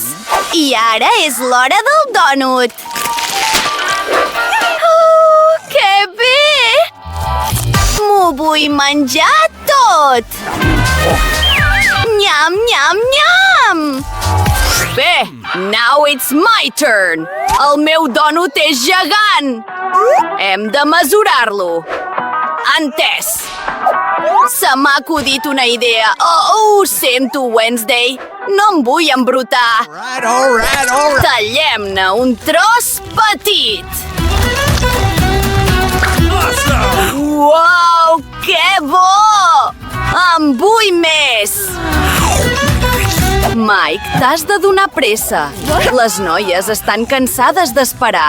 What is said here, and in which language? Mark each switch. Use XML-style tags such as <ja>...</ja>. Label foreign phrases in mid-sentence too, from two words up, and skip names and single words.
<ca>I ara és l'hora del dònut. Oh, que bé! M'ho vull menjar tot! Nyam, nyam, nyam! Bé,</ca> <en>now it's my turn!</en> <ca>El meu dònut és gegant! Hem de mesurar-lo! Entès! Se m'ha acudit una idea. Ho sento, Wednesday. No em vull embrutar.</ca> <en>All right.</en> <ca>Tallem-ne un tros petit.</ca> <en>Awesome!</en> <ca>Uau, que bo! En vull més! Mike, t'has de donar pressa. Les noies estan cansades d'esperar.</ca>